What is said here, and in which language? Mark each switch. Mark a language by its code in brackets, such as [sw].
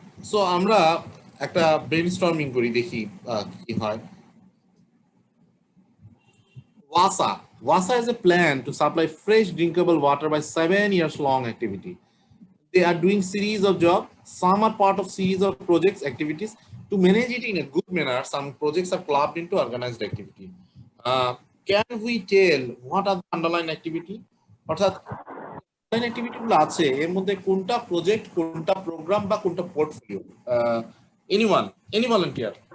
[bn] So আমরা একটা brainstorming করি, দেখি কি হয়। [en] WASA is a plan to supply fresh drinkable water by 7 years long activity. They are doing series of jobs. Some are part of series of projects activities. To manage it in a good manner, some projects are clubbed into organized activity. can we tell what are the underlying activity? [bn] অর্থাৎ underlying activity গুলো আছে এর মধ্যে কোনটা project, কোনটা programme বা কোনটা portfolio? [en] Anyone, any volunteer?